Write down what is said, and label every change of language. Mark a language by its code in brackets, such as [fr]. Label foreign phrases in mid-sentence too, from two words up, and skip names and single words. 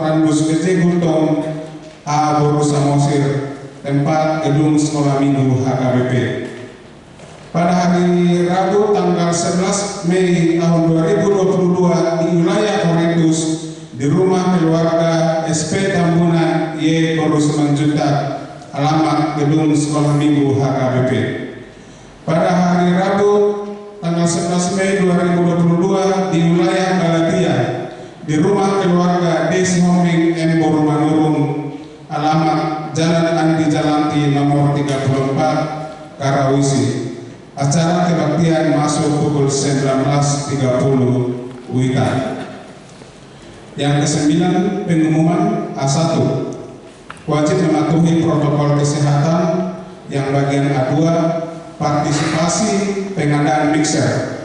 [id] Andus Gece Gultom A. Boru Samosir, tempat gedung sekolah minggu HKBP. Pada hari Rabu tanggal 11 Mei tahun 2022 di wilayah Korintus di rumah keluarga SP Tambunan Y. Boru Semanjuta, alamat gedung sekolah minggu HKBP. Pada hari Rabu tanggal 11 Mei 2022 di wilayah Galatia di rumah keluarga Desi Homing M. Boru Manurung, alamat Jalan Andi Jalanti nomor 34 Karawisi. Acara kebaktian masuk pukul 19.30 WITA. Yang ke-9, pengumuman A1. Wajib mematuhi protokol kesehatan. Yang bagian A2, partisipasi pengadaan mixer.